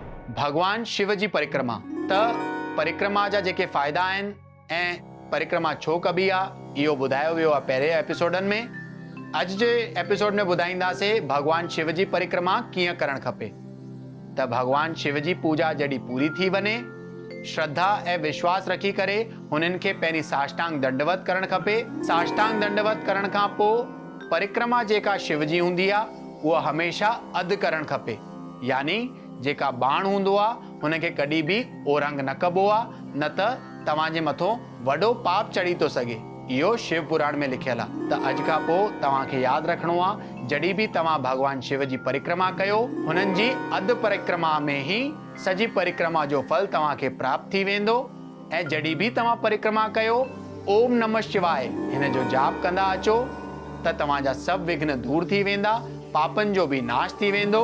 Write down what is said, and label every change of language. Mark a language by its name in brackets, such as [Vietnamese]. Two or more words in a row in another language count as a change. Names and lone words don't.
[Sindhi] भगवान शिव जी परिक्रमा। त परिक्रमा जा जेके फ़ाइदा आहिनि ऐं परिक्रमा छो कबी आहे इहो ॿुधायो वियो आहे पहिरें एपिसोडनि में। अॼु जे एपिसोड में ॿुधाईंदासीं भगवान शिव जी परिक्रमा कीअं करणु खपे। त भगवान शिव जी पूजा जॾहिं पूरी थी वञे, श्रद्धा ऐं विश्वास रखी करे हुननि खे पहिरीं साष्टांग दंडवत करणु खपे। साष्टांग दंडवत करण खां पोइ परिक्रमा जेका शिव जी हूंदी आहे उहा हमेशा अधु करणु खपे, यानी जेका बाण हूंदो आहे हुनखे कॾहिं बि ओरंग न कबो आहे, न त तव्हांजे मथां वॾो पाप चढ़ी थो सघे। इहो शिव पुराण में लिखियल आहे। त अॼु खां पोइ तव्हांखे यादि रखिणो आहे, जॾहिं बि तव्हां भगवान शिव जी परिक्रमा कयो, हुननि जी अधु परिक्रमा में ई सॼी परिक्रमा जो फल तव्हांखे प्राप्त थी वेंदो। ऐं जॾहिं बि तव्हां परिक्रमा कयो, [Sanskrit] ओम नमः शिवाय [Sindhi] हिन जो जाप कंदा अचो त तव्हांजा सभु विघ्न दूर थी वेंदा, पापनि जो बि नाश थी वेंदो।